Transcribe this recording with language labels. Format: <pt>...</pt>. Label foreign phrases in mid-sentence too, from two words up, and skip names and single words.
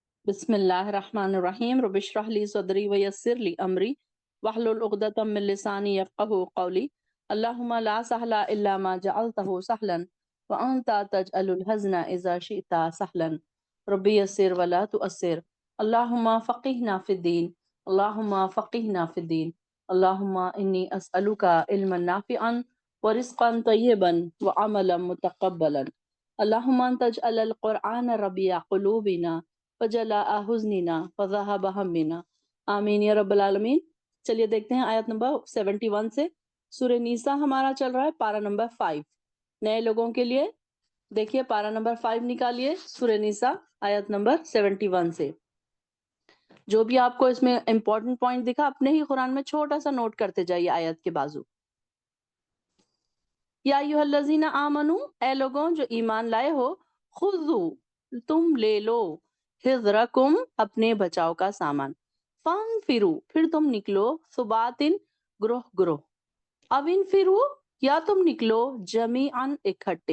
<ar>بسم الله الرحمن الرحيم رب اشرح لي صدري ويسر لي أمري واحلل عقدة من لساني يفقهوا قولي اللهم لا سهل إلا ما جعلته سهلا وأنت تجعل الحزن إذا شئت سهلا رب يسر ولا تعسر اللهم فقهنا في الدين اللهم فقهنا في الدين اللهم إني أسألك علما نافعا ورزقا طيبا وعملا متقبلا اللهم اجعل القرآن ربيع قلوبنا وجلاء حزننا وذهاب همنا آمين يا رب العالمين.</ar> <hi>चलिए देखते हैं आयत नंबर 71 से। सूरह नीसा हमारा चल रहा है पारा नंबर 5। नए लोगों के लिए देखिए पारा नंबर 5 निकालिए सूरह नीसा आयत नंबर 71 से। जो भी आपको इसमें</hi> <en>important point</en> <hi>दिखा अपने ही कुरान में छोटा सा नोट करते जाइए आयत के बाजू।</hi> <ar>يا أيها الذين آمنوا,</ar> <hi>ए लोगों जो ईमान लाए हो, खुज़ू तुम ले लो, हिज़्रकुम अपने बचाव का सामान, फंफिरू फिर तुम निकलो, सुबातिन ग्रोह ग्रोह, अब इन फिरू या तुम निकलो जमीअन इकट्ठे।</hi>